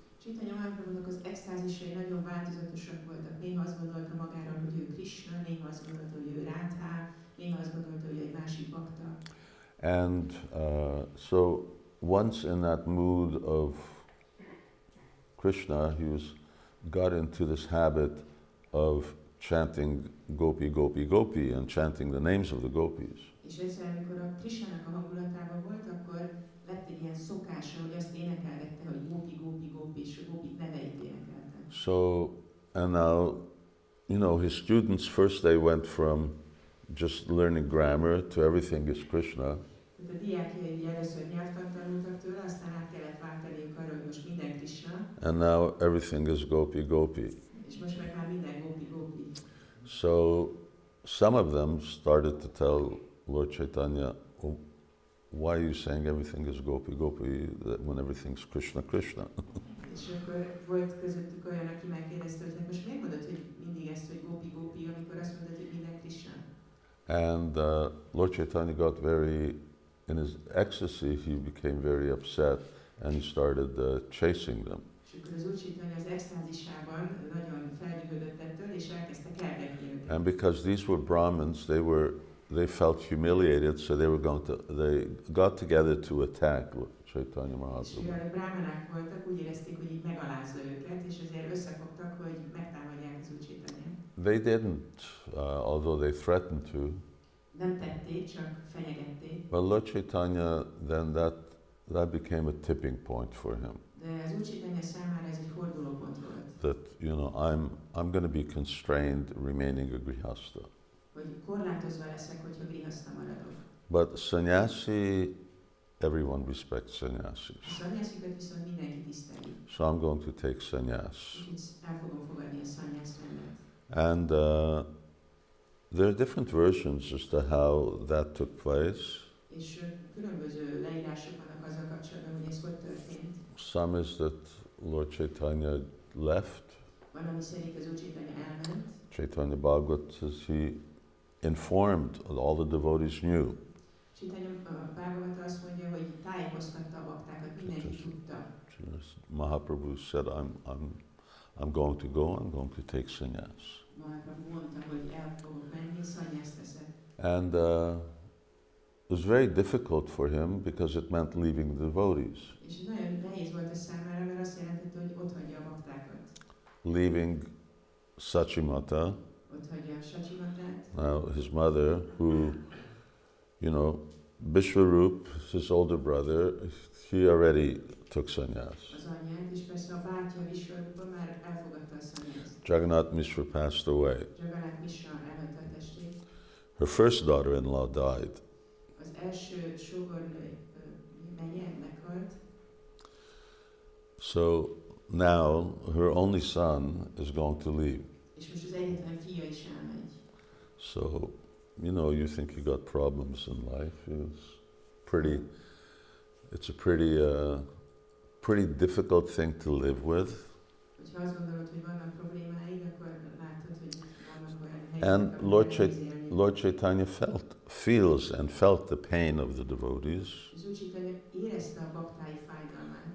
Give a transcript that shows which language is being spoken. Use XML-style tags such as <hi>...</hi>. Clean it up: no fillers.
<hu>Chaitanya Mahaprabhunak az extázisai nagyon változatosak voltak. Néha azt gondolta magáról, hogy ő Krishna, néha azt gondolta, hogy ő Radha, néha azt gondolta, hogy egy másik bakta.</hu> <en>And so once in that mood of Krishna, got into this habit of chanting Gopi, Gopi, Gopi, and chanting the names of the gopis.</en> <hu>És egyszer, amikor a Krishnának a hangulatában volt, akkor lett egy ilyen szokása, hogy azt énekelgette, hogy Gopi, Gopi, Gopi, és a Gopik neveit énekelte.</hu> <en>So, and now, you know, his students, first they went from just learning grammar to everything is Krishna.</en> <hu>Tehát a diákjai először nyelvtant tanultak tőle, aztán át kellett váltaniuk arra, hogy most minden Krishna,</hu> <en>And now everything is Gopi, Gopi.</en> <hu>és most meg már minden Gopi, Gopi.</hu> <en>So, some of them started to tell Lord Chaitanya, well, why are you saying everything is Gopi, Gopi, when everything's Krishna, Krishna?</en> <hu>És akkor volt közöttük olyan, aki megkérdezte, hogy hát most miért mondod, hogy mindig ezt, hogy Gopi, Gopi, amikor azt mondod, hogy minden Krishna?</hu> <en>And Lord Chaitanya got in his ecstasy, he became very upset and he started chasing them.</en> <hu>És akkor az Úr Chaitanya az extázisában nagyon felnyűgödött ettől, és elkezdte kergetni őket.</hu> <en>And because these were Brahmins, they felt humiliated, so they got together to attack Chaitanya</en> <hu>És</hu> <en>Mahaprabhu.</en> <hu>mivel a brámanák voltak, úgy érezték, hogy így megalázza őket, és ezért összefogtak, hogy megtámadják az Úr Chaitanyát.</hu> <en>They didn't, although they threatened to.</en> <hu>Nem tették, csak fenyegették.</hu> <en>But Lord Chaitanya, then that became a tipping point for him.</en> <hu>De az Úr Chaitanya számára ez egy fordulópont volt.</hu> <en>That, you know, I'm going to be constrained remaining a grihastha.</en> <hu>Hogy korlátozva leszek, hogyha grihaszta maradok.</hu> <en>But sannyasi, everyone respects sannyasis.</en> <hu>A szannyászikat viszont mindenki tiszteli.</hu> <en>So I'm going to take sannyas.</en> <hu>Úgyhogy el fogom fogadni a szannyász rendet.</hu> <en>And there are different versions as to how that took place.</en> <hu>És különböző leírások vannak azzal kapcsolatban, hogy ez hogy történt.</hu> <en>Some is that Lord Chaitanya left.</en> <hu>Van, ami szerint az Úr Chaitanya elment.</hu> <en>Chaitanya Bhagavat says he informed, all the devotees knew.</en> <hu>Chaitanya Bhagavata azt mondja, hogy tájékoztatta a baktákat, mindenki tudta.</hu> <en>Mahaprabhu said, I'm going to go, I'm going to take sannyas.</en> <hu>Mahaprabhu mondta, hogy el fogok menni, szannyászt veszek.</hu> <en>And it was very difficult for him because it meant leaving the devotees.</en> <hu>És nagyon nehéz volt ez számára, mert azt jelentette, hogy ott hagyja a baktákat.</hu> <en>Leaving Sachimata,</en> <hu>Ott hagyja a Sachimatát.</hu> <en>now his mother, who, you know, Vishwarup, his older brother, he already took sannyas.</en> <hu>Az anyját, és persze a bátyja Vishwarupa már elfogadta a szannyászt.</hu> <en>Jagannath Mishra passed away.</en> <hu>Jagannath Mishra elhagyta a testét.</hu> <en>Her first daughter-in-law died.</en> <hu>Az első sógornő megye meghalt.</hu> <en>So now her only son is going to leave.</en> <hu>És most az egyetlen fia is elmegy.</hu> <en>So, you know, you think you got problems in life. It's a pretty difficult thing to live with.</en> <hu>Hogyha azt gondolod, hogy vannak problémáid, akkor látod, hogy vannak olyan helyzetek,</hu> <en>And</en> <hu>amiket</hu> <en>Lord Chaitanya feels and felt the pain of the devotees.</en> <hu>az Úr Chaitanya érezte a baktái fájdalmát.</hu>